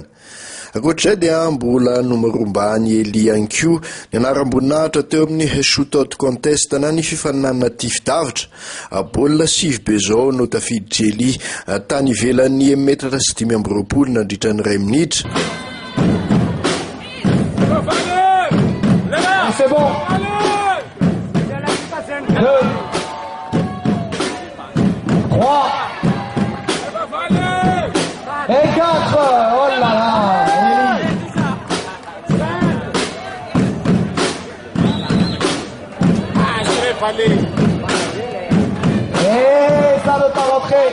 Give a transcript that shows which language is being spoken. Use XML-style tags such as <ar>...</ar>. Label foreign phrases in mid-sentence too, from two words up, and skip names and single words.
<mg>Akoatr'izay dia mbola nomerombany Eli Ankiu ny anaram-boninahitra teo amin'ny</mg> <en>shootout contest</en> <mg>na ny fifaninanana tifidavitra. Baolina 7 be zao no tafiditry Eli tany ivelan'ny metatra sy 5 nandritra ny 2 minitra.</mg> <fr>C'est bon. 2, 3 et 4. Oh là là. Et ça ne pas rentrer.</fr>